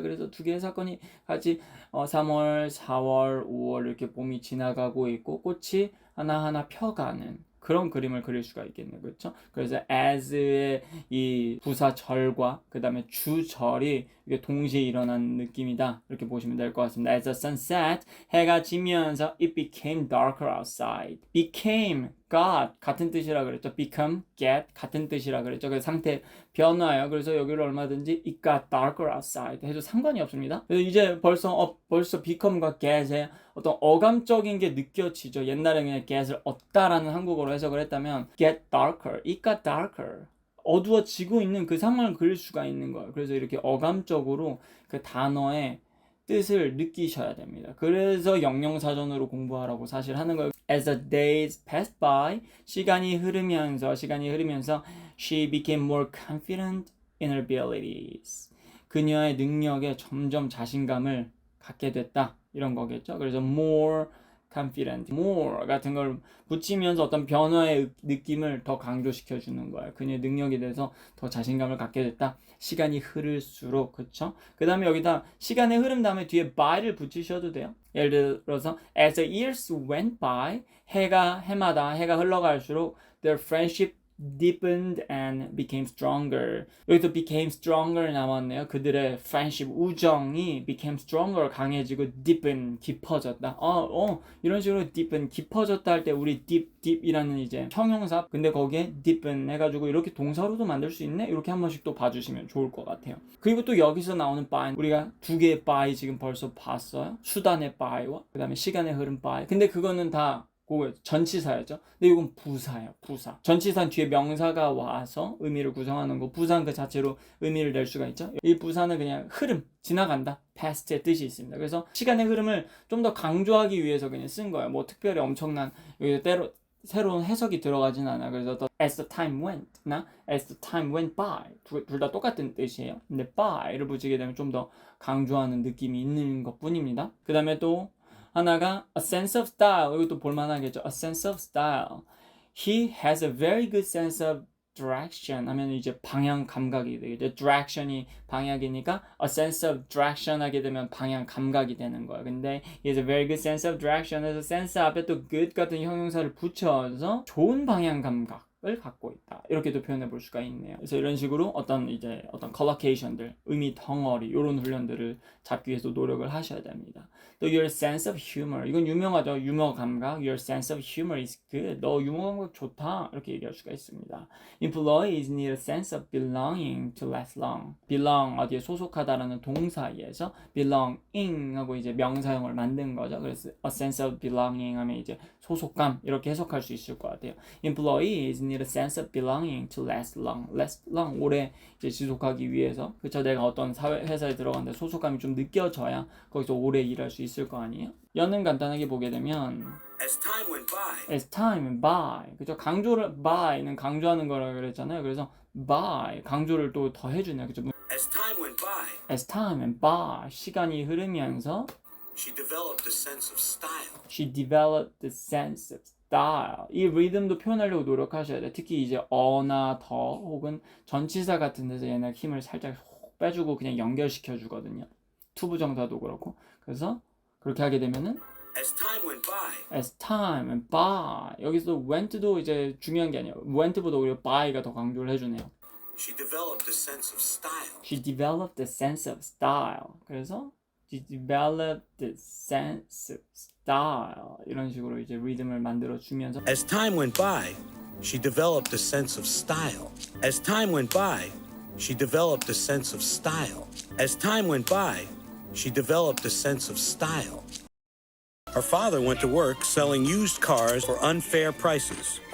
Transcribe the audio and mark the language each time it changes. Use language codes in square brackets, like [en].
[ko] 그래서 두 개의 사건이 같이 3월, 4월, 5월 이렇게 봄이 지나가고 있고 꽃이 하나하나 펴가는 그런 그림을 그릴 수가 있겠네요. 그렇죠? 그래서 as의 이 부사절과 그 다음에 주절이 이게 동시에 일어나는 느낌이다. 이렇게 보시면 될 것 같습니다. [en] As the sun set, [ko] 해가 지면서 [en] it became darker outside. [ko] became, got 같은 뜻이라 그랬죠. become, get 같은 뜻이라 그랬죠. 그 상태 변화예요. 그래서 여기를 얼마든지 [en] it got darker outside [ko] 해도 상관이 없습니다. 그래서 이제 벌써 become과 get의 어떤 어감적인 게 느껴지죠. 옛날에 그냥 get을 얻다라는 한국어로 해석을 했다면 [en] get darker, it got darker. [ko] 어두워지고 있는 그 상황을 그릴 수가 있는 거예요. 그래서 이렇게 어감적으로 그 단어의 뜻을 느끼셔야 됩니다. 그래서 영영사전으로 공부하라고 사실 하는 거예요. [en] As the days passed by, [ko] 시간이 흐르면서 [en] she became more confident in her abilities. [ko] 그녀의 능력에 점점 자신감을 갖게 됐다. 이런 거겠죠. 그래서 more confident, more 같은 걸 붙이면서 어떤 변화의 느낌을 더 강조시켜 주는 거예요. 그녀의 능력에 대해서 더 자신감을 갖게 됐다. 시간이 흐를수록, 그쵸? 그 다음에 여기다 시간의 흐름 다음에 뒤에 by를 붙이셔도 돼요. 예를 들어서 [en] as the years went by, [ko] 해가 흘러갈수록 [en] their friendship deepened and became stronger. [ko] 여기서 [en] became stronger [ko] 나왔네요. 그들의 friendship, 우정이 became stronger, 강해지고 deepen, 깊어졌다. 이런 식으로 deepen, 깊어졌다 할 때 우리 deep이라는 이제 형용사, 근데 거기에 deepen 해가지고 이렇게 동사로도 만들 수 있네? 이렇게 한 번씩 또 봐주시면 좋을 것 같아요. 그리고 또 여기서 나오는 by, 우리가 두 개의 by 지금 벌써 봤어요. 수단의 by와 그 다음에 시간의 흐름 by. 근데 그거는 다 그거 전치사였죠. 근데 이건 부사예요. 부사. 전치사는 뒤에 명사가 와서 의미를 구성하는 거. 부사는 그 자체로 의미를 낼 수가 있죠. 이 부사는 그냥 흐름, 지나간다. past의 뜻이 있습니다. 그래서 시간의 흐름을 좀 더 강조하기 위해서 그냥 쓴 거예요. 뭐 특별히 엄청난 여기 때로 새로운 해석이 들어가진 않아. 그래서 [en] as the time went [ko] 나 [en] as the time went by [ko] 둘 다 똑같은 뜻이에요. 근데 by를 붙이게 되면 좀 더 강조하는 느낌이 있는 것뿐입니다. 그 다음에 또 하나가 [en] a sense of style. [ko] 이것도 볼만하겠죠. [en] A sense of style. He has a very good sense of [ko] direction 하면 이제 방향 감각이 되겠죠. direction이 방향이니까 [en] a sense of direction [ko] 하게 되면 방향 감각이 되는 거예요. 근데 [en] he has a very good sense of direction [ko] 에서 sense 앞에 또 good 같은 형용사를 붙여서 좋은 방향 감각을 갖고 있다. 이렇게도 표현해 볼 수가 있네요. 그래서 이런 식으로 어떤 collocation들, 의미 덩어리 이런 훈련들을 잡기 위해서 노력을 하셔야 됩니다. [en] 또 your sense of humor [ko] 이건 유명하죠. 유머 감각. [en] Your sense of humor is good. [ko] 너 유머 감각 좋다. 이렇게 얘기할 수가 있습니다. [en] Employees need a sense of belonging to last long. [ko] belong 어디에 소속하다라는 동사에서 belonging 하고 이제 명사형을 만든 거죠. 그래서 a sense of belonging 하면 이제 소속감 이렇게 해석할 수 있을 것 같아요. [en] Employees need a sense of belonging to last long. last long [ko] 오래 이제 지속하기 위해서 그쵸 내가 어떤 회사에 들어갔는데 소속감이 좀 느껴져야 거기서 오래 일할 수 있을 거 아니에요. 연은 간단하게 보게 되면 [en] As time went by, as time went by [ko] 그죠 강조를 by는 강조하는 거라고 그랬잖아요. 그래서 by 강조를 또 더 해주네요. 그죠 [en] as time went by, as time went by [ko] 시간이 흐르면서 [en] she developed a sense of style. she developed the sense of style. [ko] 이 리듬도 표현하려고 노력하셔야 돼요. 특히 이제 어나 더 혹은 전치사 같은 데서 얘네 힘을 살짝 빼주고 그냥 연결시켜 주거든요. 투부정사도 그렇고. 그래서 그렇게 하게 되면은 [en] As time went by, [ko] as time went by 여기서 went도 이제 중요한 게 아니에요. went보다 오히려 by가 더 강조를 해주네요. [en] she developed a sense of style. She developed a sense of style. [ko] 그래서 [en] she developed the sense of style. [ko] 이런 식으로 이제 리듬을 만들어 주면서 [en] As time went by, she developed a sense of style. As time went by, she developed a sense of style. As time went by, she developed a sense of style. Her father went to work selling used cars for unfair prices.